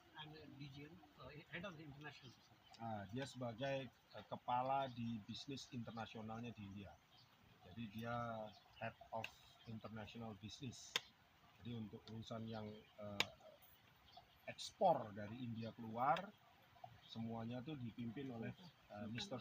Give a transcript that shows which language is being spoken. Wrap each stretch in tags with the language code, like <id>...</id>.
<en>I'm a DGM, head of the international business.</en> <id>Dia sebagai kepala di bisnis internasionalnya di India. Jadi dia</id> <en>head of international business.</en> <id>Jadi untuk urusan yang ekspor dari India keluar, semuanya tuh dipimpin oleh Mr.</id>